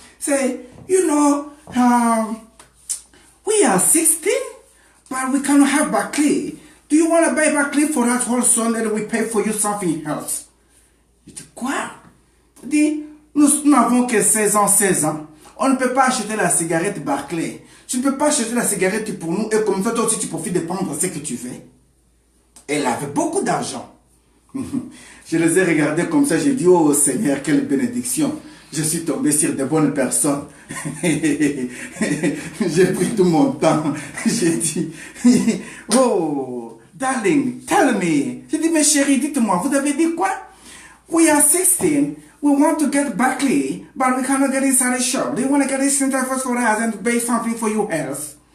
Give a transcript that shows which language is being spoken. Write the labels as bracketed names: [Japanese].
[English] C'est, you know, we are 16, but we cannot have Barclay. Do you want to buy Barclay for us also and then we pay for you something else? [French] Je dis, quoi? Je dis, nous n'avons que 16 ans. On ne peut pas acheter la cigarette Barclay. Tu ne peux pas acheter la cigarette pour nous et comme ça, toi aussi, tu profites de prendre ce que tu veux. Elle avait beaucoup d'argent. Je les ai regardés comme ça, j'ai dit, oh Seigneur, quelle bénédiction. Je suis tombé sur de bonnes personnes. J'ai pris tout mon temps. J'ai dit, [English] oh, darling, tell me. [French] J'ai dit, mais chérie, dites-moi, vous avez dit quoi? [English] We are 16. We want to get Barclay, but we cannot get inside the shop. Do you want to get this center first for us and pay something for you else?